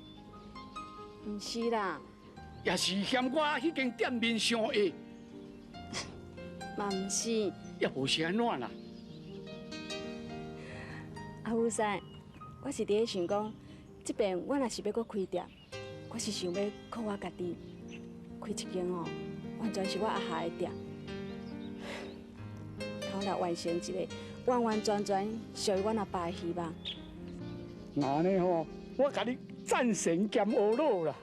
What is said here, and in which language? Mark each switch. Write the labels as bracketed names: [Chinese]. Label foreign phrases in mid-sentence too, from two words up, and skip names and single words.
[Min Nan Chinese] 毋是啦，也是嫌我迄间店面上下，嘛毋是。也无是安怎啦。阿富师，我是伫咧想讲，即边我若是要搁开店，我是想要靠我家己开一间哦，完全是我阿下的店，通来完成一个完完全全属于阮阿爸的希望。安尼吼，我甲你赞成兼学老啦。